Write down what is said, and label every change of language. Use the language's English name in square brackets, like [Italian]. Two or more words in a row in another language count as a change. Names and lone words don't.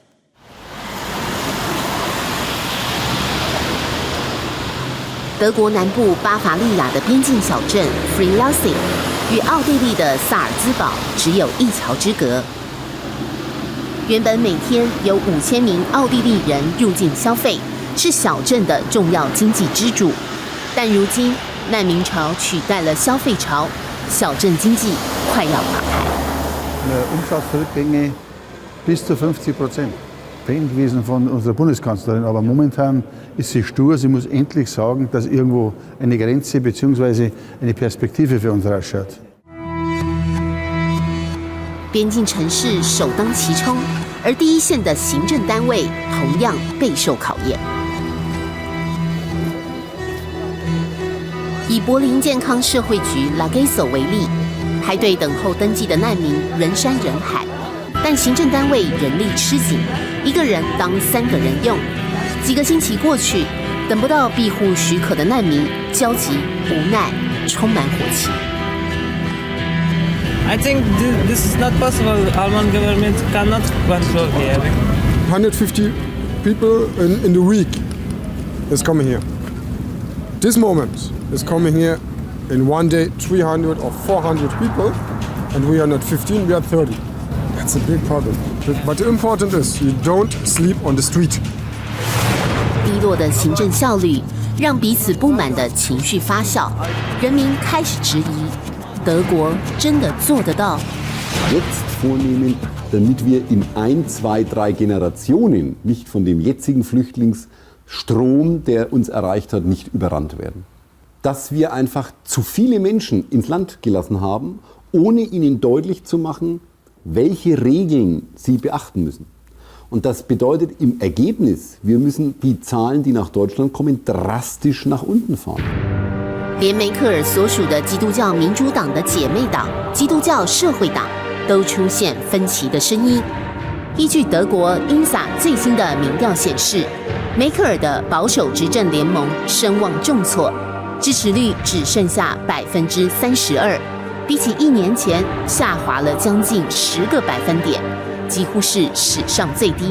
[Chinese] 德国南部巴伐利亚的边境小镇 Frilausing 与奥地利的萨尔兹堡只有一桥之隔。原本每天有5000名奥地利人入境消费，是小镇的重要经济支柱。但如今难民潮取代了消费潮，小镇经济快要垮台。 [German] Umsatzrückgänge bis zu 50%. Fan gewesen von unserer Bundeskanzlerin, aber momentan ist sie stur. Sie muss endlich sagen, dass irgendwo eine Grenze bzw. eine Perspektive für uns ausschaut. [Chinese] 边境城市首当其冲，而第一线的行政单位同样备受考验。以柏林健康社会局 LAGESO 为例，排队等候登记的难民人山人海，但行政单位人力吃紧，一个人当3个人用。几个星期过去，等不到庇护许可的难民焦急、无奈，充满火气。 [English] I think this is not possible. Alban government cannot control here. 150 people in the week is coming here. This moment is coming here in one day 300 or 400 people, and we are not 15, we are 30. That's a big problem. But the important is you don't sleep on the street. [Chinese] 低落的行政效率让彼此不满的情绪发酵，人民开始质疑：德国真的做得到？ [German] Jetzt vornehmen, damit wir in 1, 2, 3 Generationen nicht von dem jetzigen Flüchtlingsstrom, der uns erreicht hat, nicht überrannt werden. Dass wir einfach zu viele Menschen ins Land gelassen haben, ohne ihnen deutlich zu machen, welche Regeln sie beachten müssen. Und das bedeutet im Ergebnis, wir müssen die Zahlen, die nach Deutschland kommen, drastisch nach unten fahren. [Chinese] 连梅克尔所属的基督教民主党的姐妹党基督教社会党都出现分歧的声音。依据德国 INSA 最新的民调显示，梅克尔的保守执政联盟声望重挫，支持率只剩下32%，比起1年前下滑了将近10个百分点，几乎是史上最低。